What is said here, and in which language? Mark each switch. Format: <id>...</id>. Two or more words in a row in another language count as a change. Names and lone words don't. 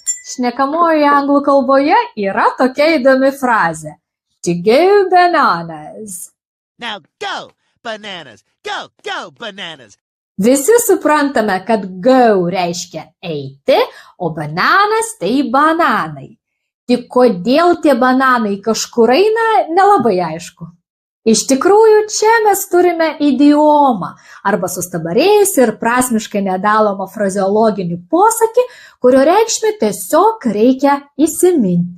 <lt>Šnekamojoje anglų kalboje yra tokia įdomi frazė.</lt> <en>To go bananas. Now go, bananas! Go, go, bananas!</en> <lt>Visi suprantame, kad go reiškia eiti, o bananas tai bananai. Tik kodėl tie bananai kažkur eina, nelabai aišku. Iš tikrųjų, čia mes turime idiomą arba sustabarėjusį ir prasmiškai nedalomą frazeologinį posakį, kurio reikšmę tiesiog reikia įsiminti.</lt>